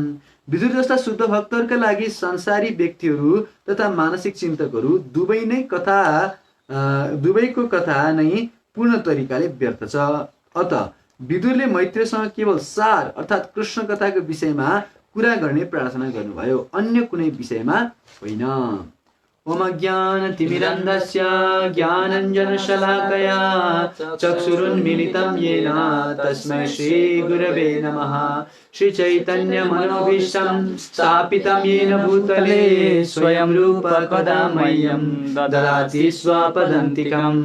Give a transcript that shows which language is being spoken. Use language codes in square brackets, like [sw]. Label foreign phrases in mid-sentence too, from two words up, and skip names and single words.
[ne] विदुर जस्ता शुद्ध भक्तहरूका लागि संसारी व्यक्तिहरू तथा मानसिक चिन्तकहरू दुवैको कथा नै पूर्ण तरिकाले व्यर्थ छ। अत विदुरले मैत्रेयसँग केवल सार अर्थात् कृष्ण कथाको विषयमा कुरा गर्ने प्रार्थना गर्नुभयो, अन्य कुनै विषयमा होइन। [sa] ओम ज्ञानतिमिरन्धस्य ज्ञानञ्जनशलाकया चक्षुरुन्मीलितं येन तस्मै श्रीगुरवे नमः। श्रीचैतन्यमनोभीष्टं स्थापितं येन भूतले स्वयं रूप कदा मह्यं ददाति स्वपदान्तिकं।